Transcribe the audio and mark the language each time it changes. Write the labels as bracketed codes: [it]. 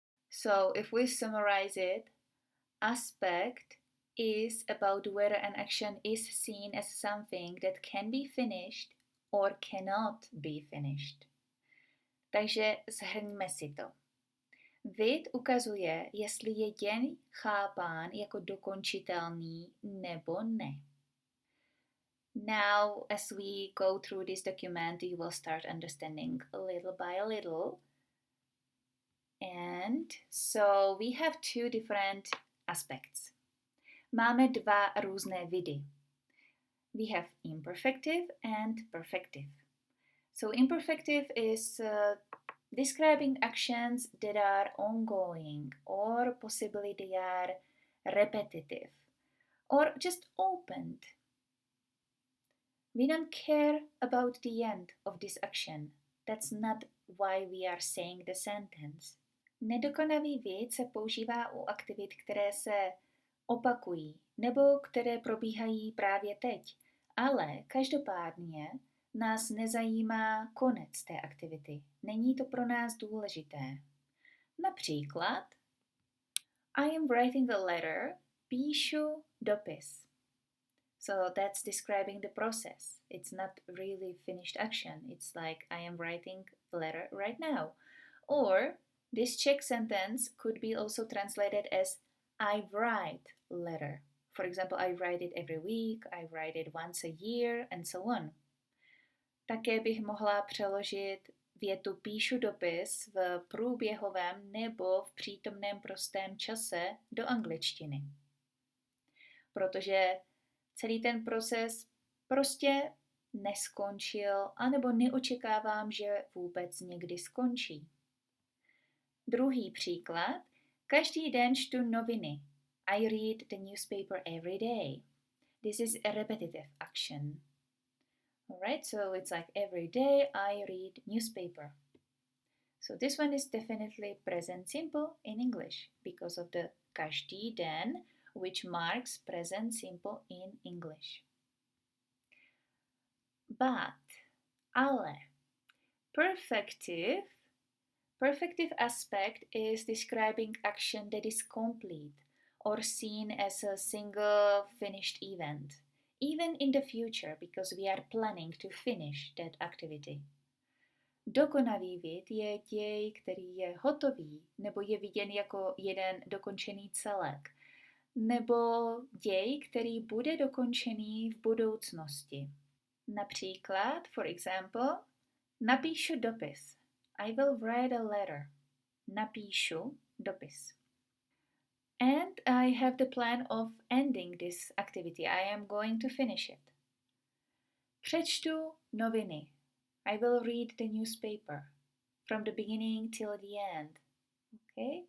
[en] So, if we summarize it, aspect is about whether an action is seen as something that can be finished or cannot be finished. [cs] Takže shrňme si to. Vid ukazuje, jestli je děj chápán jako dokončitelný nebo ne. [en] Now, as we go through this document, you will start understanding little by little. And so we have two different aspects. [cs] Máme dva různé vidy. [en] We have imperfective and perfective. So imperfective is describing actions that are ongoing or possibly they are repetitive or just opened. We don't care about the end of this action. That's not why we are saying the sentence. [cs] Nedokonavý vid se používá u aktivit, které se opakují nebo které probíhají právě teď. Ale každopádně nás nezajímá konec té aktivity. Není to pro nás důležité. Například [en] I am writing a letter. [cs] Píšu dopis. [en] So that's describing the process. It's not really finished action. It's like I am writing a letter right now. Or this Czech sentence could be also translated as I write letter. For example, I write it every week, I write it once a year, and so on. [cs] Také bych mohla přeložit větu píšu dopis v průběhovém nebo v přítomném prostém čase do angličtiny. Protože celý ten proces prostě neskončil, anebo neočekávám, že vůbec někdy skončí. Druhý příklad. Každý den čtu noviny. [en] I read the newspaper every day. This is a repetitive action. Alright, so it's like every day I read newspaper. So this one is definitely present simple in English because of the [cs] každý den, [en] which marks present simple in English. But, ale, perfective aspect is describing action that is complete or seen as a single finished event, even in the future because we are planning to finish that activity. [cs] Dokonavý vid je děj, který je hotový, nebo je viděn jako jeden dokončený celek, nebo děj, který bude dokončený v budoucnosti. Například, [en] for example, [cs] napíšu dopis. [en] I will write a letter. [cs] Napíšu dopis. [en] And I have the plan of ending this activity. I am going to finish it. [cs] Přečtu noviny. [en] I will read the newspaper from the beginning till the end. Okay?